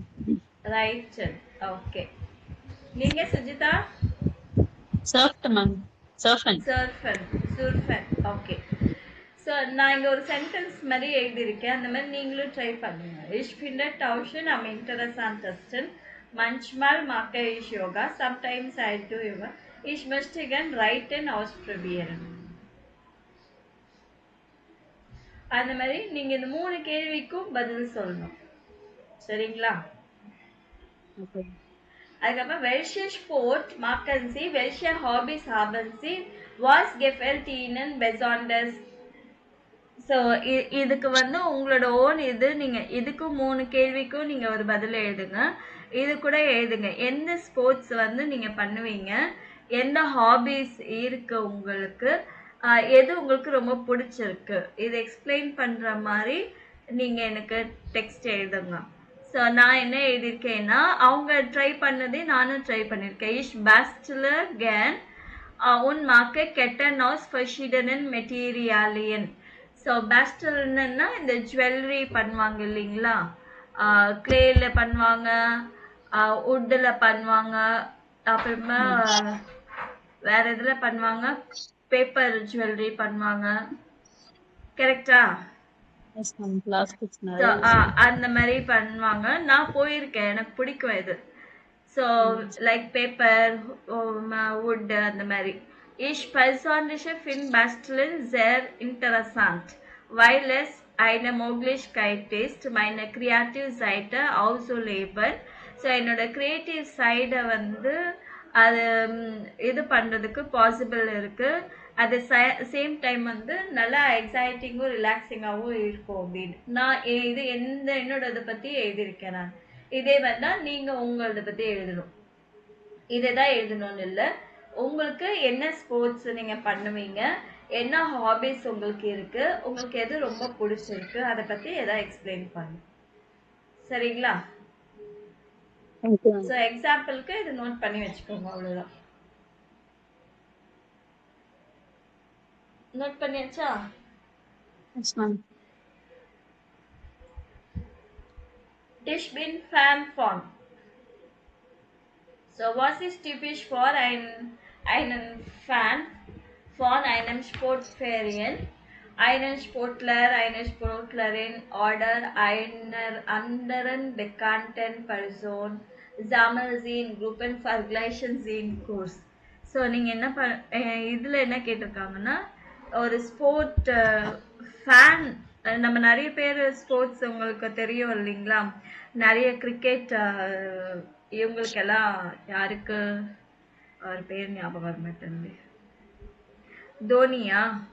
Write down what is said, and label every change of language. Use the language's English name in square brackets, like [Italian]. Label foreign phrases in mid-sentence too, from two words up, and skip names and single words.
[Tamil] ரைட். ஓகே. நீங்க சுஜிதா? சர்ஃப்ட் மேம். சர்ஃபன். சர்ஃபன். ஓகே. ஸோ நான் இங்கே ஒரு சென்டென்ஸ் மாதிரி எழுதியிருக்கேன், அந்த மாதிரி நீங்களும் ட்ரை பண்ணுங்க. [German] Ich finde Tauchen am interessantesten. Manchmal mache ich Yoga, [English] sometimes I do yoga. [German] Ich möchte gern Reiten ausprobieren. [Tamil] அந்த மாதிரி நீங்க இந்த 3 கேள்விக்கும் பதில் சொல்லணும். சரிங்களா? அதுக்கப்புறம் [German] welche Sport machen Sie? Welche Hobbys haben Sie? Was gefällt Ihnen besonders? [Tamil] ஸோ இதுக்கு வந்து உங்களோட ஓன் இது நீங்கள் இதுக்கும் 3 கேள்விக்கும் நீங்கள் ஒரு பதில் எழுதுங்க. இது கூட எழுதுங்க, எந்த ஸ்போர்ட்ஸ் வந்து நீங்கள் பண்ணுவீங்க, எந்த ஹாபீஸ் இருக்கு உங்களுக்கு, எது உங்களுக்கு ரொம்ப பிடிச்சிருக்கு, இது எக்ஸ்பிளைன் பண்ணுற மாதிரி நீங்கள் எனக்கு டெக்ஸ்ட் எழுதுங்க. ஸோ நான் என்ன எழுதியிருக்கேன்னா, அவங்க ட்ரை பண்ணதே நானும் ட்ரை பண்ணியிருக்கேன். [German] Ich bastle gern und mache Ketten aus verschiedenen Materialien. [Tamil] ஸோ பேஸ்டல்னா இந்த ஜுவல்லரி பண்ணுவாங்க இல்லைங்களா, கிளேல பண்ணுவாங்க, உட்டில் பண்ணுவாங்க, அப்புறமா வேற இதில் பண்ணுவாங்க, பேப்பர் ஜுவல்லரி பண்ணுவாங்க. கரெக்டா? அந்த மாதிரி பண்ணுவாங்க. நான் போயிருக்கேன், எனக்கு பிடிக்கும் இது. [English] so like paper, wood [Tamil] அந்த மாதிரி. [German] Ich persönlich finde Basteln sehr interessant, weil es eine Möglichkeit ist, meine kreative Seite auszuleben. [Tamil] ஸோ என்னோட கிரியேட்டிவ் சைடை வந்து அது இது பண்ணுறதுக்கு பாசிபிள் இருக்குது. [English] at the same time [Tamil] வந்து நல்லா எக்ஸைட்டிங்கும் ரிலாக்ஸிங்காகவும் இருக்கும் அப்படின்னு நான் இது என்னோட இதை பற்றி எழுதியிருக்கேன். நான் இதே மாதிரி தான் நீங்கள் உங்களதை பற்றி எழுதணும். இதை தான் எழுதணும்னு இல்லை, உங்களுக்கு என்ன ஸ்போர்ட்ஸ் நீங்கள் பண்ணுவீங்க, என்ன ஹாபிஸ் உங்களுக்கு இருக்குது, உங்களுக்கு எது ரொம்ப பிடிச்சிருக்கு, அதை பற்றி எதாவது எக்ஸ்பிளைன் பண்ணுங்க. சரிங்களா? ஸோ எக்ஸாம்பிளுக்கு இது நோட் பண்ணி வச்சுக்கோங்க, அவ்வளோதான். நோட் பண்ணியாச்சா? [German] Ich bin Fan von. So was ist typisch für einen Fan von einem Sportverein? Einen Sportler, eine Sportlerin oder einer anderen bekannten Person sammeln Sie in Gruppen, vergleichen Sie in Kurs. [Tamil] ஸோ நீங்கள் என்ன இதில் என்ன கேட்டிருக்காங்கன்னா, ஒரு [English] sport fan, [Tamil] நம்ம நிறைய பேர் ஸ்போர்ட்ஸ் உங்களுக்கு தெரியும் இல்லைங்களா, நிறைய கிரிக்கெட் இவங்களுக்கெல்லாம் யாருக்கு அவர் பேர் ஞாபகம் வர மாட்டேங்குது, தோனியா?